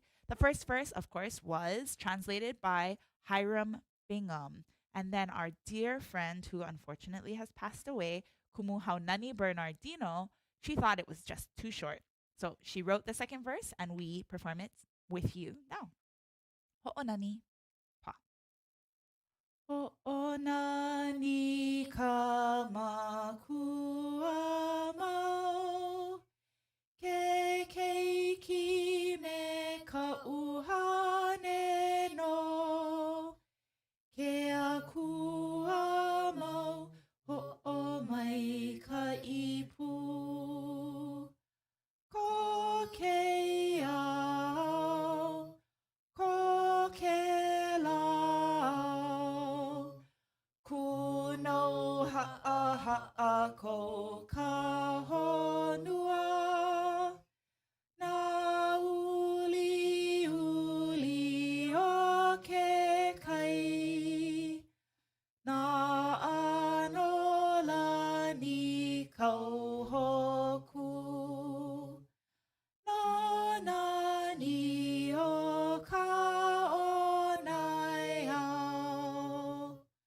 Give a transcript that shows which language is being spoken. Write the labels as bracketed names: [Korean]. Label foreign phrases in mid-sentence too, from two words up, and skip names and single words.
[English] The first verse, of course, was translated by Hiram Bingham. And then our dear friend, who unfortunately has passed away, Kumu Haunani Bernardino, she thought it was just too short. So she wrote the second verse, and we perform it with you now. [Hawaiian] Ho'onani. Ho'onani ka makua mau ke keiki me ka uhane no ke akua mau ho'o mai ka ipu ko ke au ko ke lau kuno ha'a ha'a ko ka honua na uli uli o ke kai na anola ni kau hoku na nani o ka onai au.